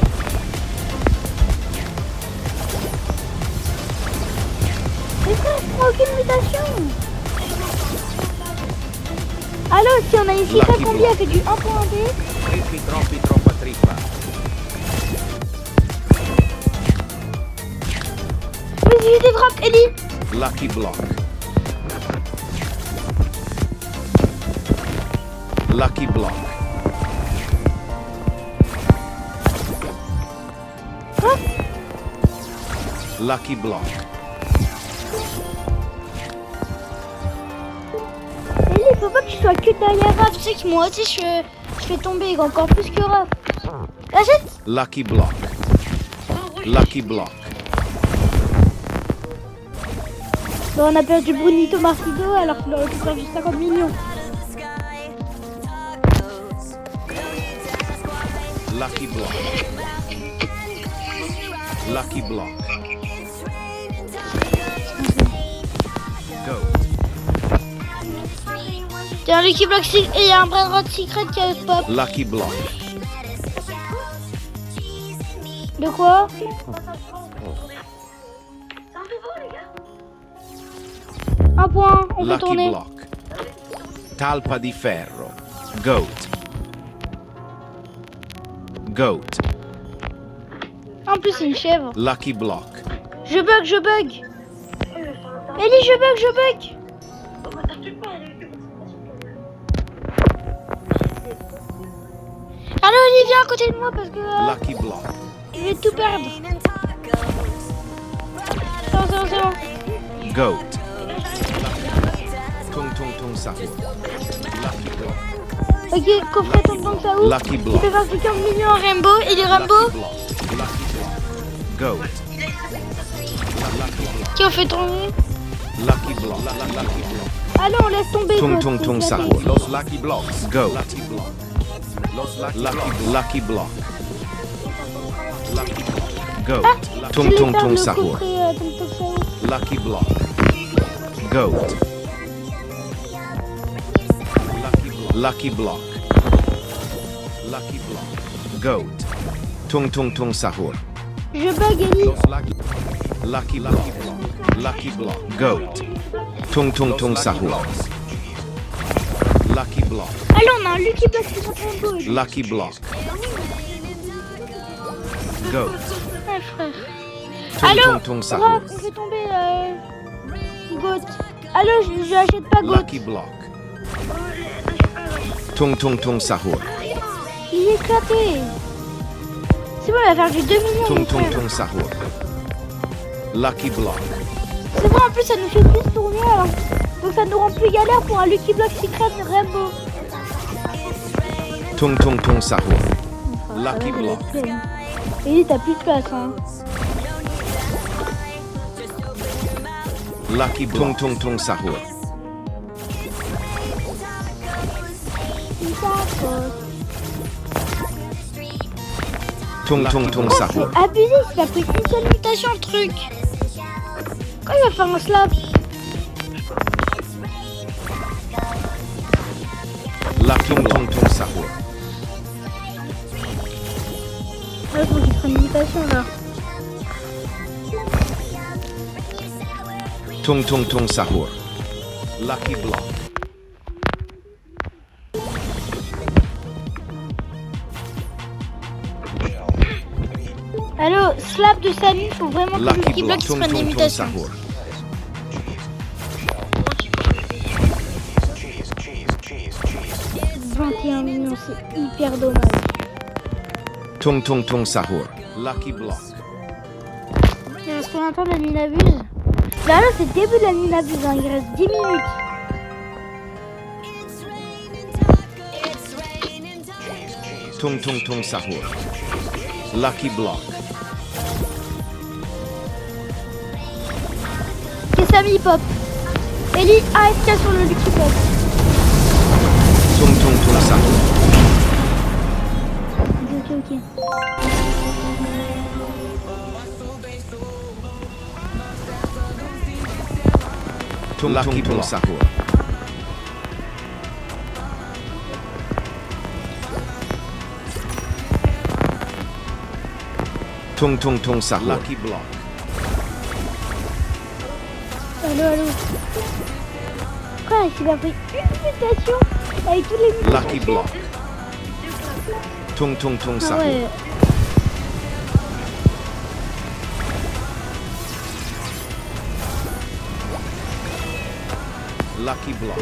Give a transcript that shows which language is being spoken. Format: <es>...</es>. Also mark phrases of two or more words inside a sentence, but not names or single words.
<fr>Mais frère, je prends aucune mutation. Allô, si on a ici Lucky pas combi Block. avec du 1.1B. Troppa trippa. Vas-y, j'ai des frappes, Ellie. Lucky Block. Lucky Block. Hein? Lucky Block. Ellie, faut pas que tu sois que derrière Raph. Tu sais que moi aussi, je fais tomber encore plus que Raph. Achète. Lucky Block. Lucky Block. Bon, on a perdu Brunito Marcido alors qu'il aurait pu faire juste 50 millions. Lucky Block. Lucky Block. Go. Tiens, Lucky Block, et il y a un brain rot secret qui a pop. Lucky Block. De quoi? Un point, on peut Lucky tourner. Block. Talpa di ferro. Goat. Goat. En plus, c'est une chèvre. Lucky Block. Je bug. Ellie, je bug. Allô, Ellie, viens à côté de moi parce que Lucky Block. je vais tout perdre. C'est bon. Goat. Tung tung tung sahur. Lucky Block. Ok, coffret tonton Saoud. Lucky Il block. peut faire du 15 millions en Rainbow. Et du Rainbow, Lucky block. Lucky block. Goat. Lucky block. qui ont fait tomber. Lucky block. Lucky block. Allez, on laisse tomber. Tung God, tung c'est tung éclaté. sahur. Los lucky blocks. Go. Lucky block. Los lucky block. Lucky block. Go. Tung J'allais tung faire tung le sahur. coffret tonton Saoud. Lucky block. Goat. Lucky block. Lucky block. Goat. Tung tung tung sahur. Je bug Ellie. Lucky block. Lucky block. Goat. Tung tung tung sahur. Lucky block. Allez, on a un Lucky Block qui sont Rainbow. Lucky block. Goat. Ouais, frère. Tung Allô, tung tung sahur. Rock, on fait tomber Goat. Allô, je achète pas Goat. Lucky block. Tung tung tung sahur. Il est éclaté. C'est bon, il va faire du 2 millions. Tung mon tung frère. tung sahur. Lucky block. C'est bon, en plus, ça nous fait plus tourner. Alors. Donc, ça nous rend plus galère pour un Lucky Block Secret Rainbow. Tung tung tung sahur. Lucky block. Et t'as plus de place, hein. Lucky block. Tung tung tung sahur. Tung tung tung sahur. C'est abusé, il a pris une seule mutation, le truc. Quand il va faire un slap? Lucky tung tung sahur. Ouais, faut qu'il prenne une mutation, là. Tung tung tung sahur. Lucky block. Allô, slap de Samy, faut vraiment que Lucky Lucky Block block. se Tung prenne des tung tung mutations. sahur. Cheese. 21 millions, c'est hyper dommage. Tung tung tung sahur. Lucky block. Il reste combien de temps de la nuit n'abuse? Bah là, c'est le début de la nuit n'abuse, hein. Il reste 10 minutes. Tung tung tung sahur. Lucky block. Ok, Samy pop. Ellie, AFK sur le Lucky Block. Tung tung tung sahur. Ok. Tung tung tung sahur. Tung tung tung sahur. Lucky block. Allô. Frère, il a pris une mutation avec tous les mutations. Lucky block. Tung tung tung Ah sahur. ouais. Lucky block.</fr>